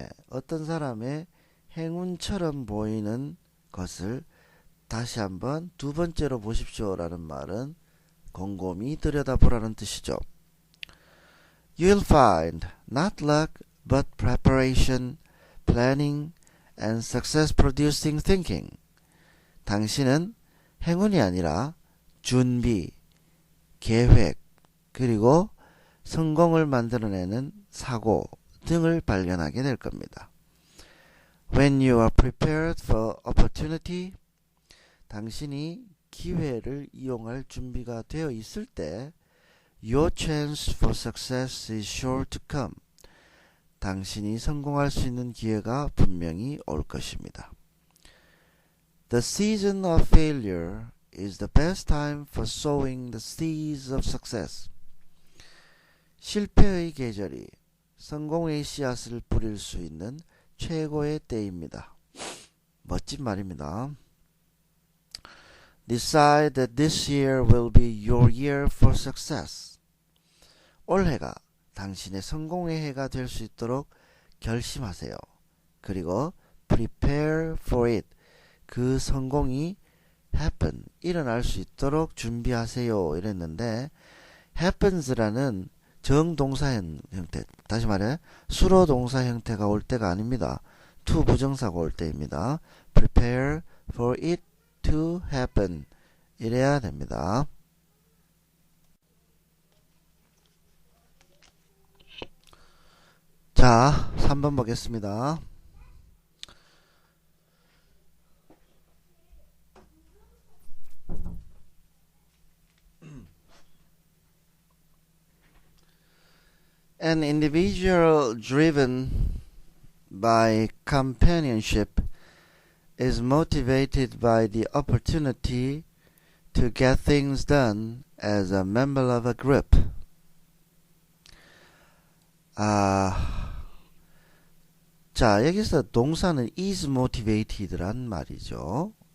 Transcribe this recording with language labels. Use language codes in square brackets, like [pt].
[ko] 어떤 사람의 행운처럼 보이는 것을 다시 한번 두 번째로 보십시오라는 말은 곰곰이 들여다보라는 뜻이죠. [en] You'll find not luck but preparation, planning, and success-producing thinking. [ko] 당신은 행운이 아니라 준비, 계획, 그리고 성공을 만들어내는 사고 등을 발견하게 될 겁니다. [en] When you are prepared for opportunity, [ko] 당신이 기회를 이용할 준비가 되어 있을 때 [en] Your chance for success is sure to come. [ko] 당신이 성공할 수 있는 기회가 분명히 올 것입니다. [en] The season of failure is the best time for sowing the seeds of success. [ko] 실패의 계절이 성공의 씨앗을 뿌릴 수 있는 최고의 때입니다. 멋진 말입니다. [en] Decide that this year will be your year for success. [ko] 올해가 당신의 성공의 해가 될 수 있도록 결심하세요. 그리고 [en] prepare for it. [ko] 그 성공이 happen, 일어날 수 있도록 준비하세요. 이랬는데 happens라는 정동사 형태, 다시 말해 수로 동사 형태가 올 때가 아닙니다. to 부정사가 올 때입니다. [en] prepare for it to happen. [ko] 이래야 됩니다. 자, 3번 보겠습니다. [en] An individual driven by companionship is motivated by the opportunity to get things done as a member of a group. [ko] 자, 여기서 동사는 is motivated란 말이죠.